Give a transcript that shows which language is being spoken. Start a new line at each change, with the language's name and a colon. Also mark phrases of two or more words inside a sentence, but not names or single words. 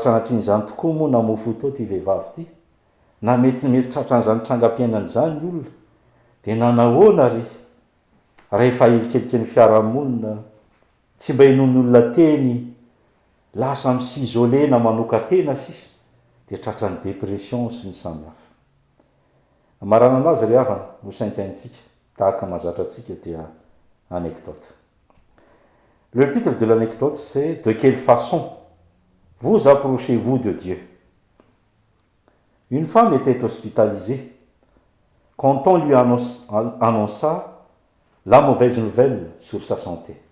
Malagasy: sanatrian'izany tokoa moa namoy fo tao ty vehivavy ty na mety mety tratran'izany trangam-piainan'izany ny olona de nanahoana ry rehefa elikeliky ny fiarahamonina tsy mba hinony olona teny lasa misizolena manoka tena sisy de tratra ny depression sy ny samihafa marana anazy ry havana no saintsaintsika tahaka mahazatra atsika dia anecdote.
French: Le titre de l'anecdote c'est de quelle façon vous approchez-vous de Dieu? Une femme était hospitalisée quand on lui annonça la mauvaise nouvelle sur sa santé.